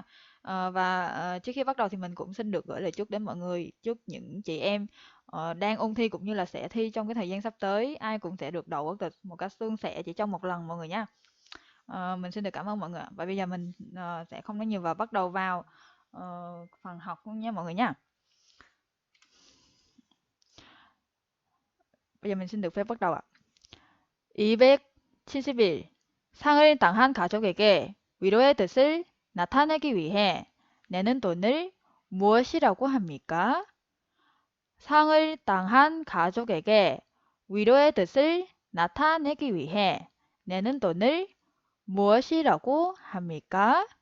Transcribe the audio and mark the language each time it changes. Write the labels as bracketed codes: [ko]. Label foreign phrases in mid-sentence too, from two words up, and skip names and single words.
[vi] Trước khi bắt đầu thì mình cũng xin được gửi lời chúc đến mọi người, chúc những chị em đang ôn thi cũng như là sẽ thi trong cái thời gian sắp tới, ai cũng sẽ được đậu quốc tịch một cách suôn sẻ chỉ trong một lần mọi người nhé. Mình xin được cảm ơn mọi người ạ. Và bây giờ mình sẽ không nói nhiều và bắt đầu vào phần học luôn nha mọi người nha. Bây giờ mình xin được phép bắt đầu ạ. 271. [ko] 상을 당한 가족에게 위로의 뜻을 나타내기 위해 내는 돈을 무엇이라고 합니까? 상을 당한 가족에게 위로의 뜻을 나타내기 위해 내는 돈을 무엇이라고 합니까?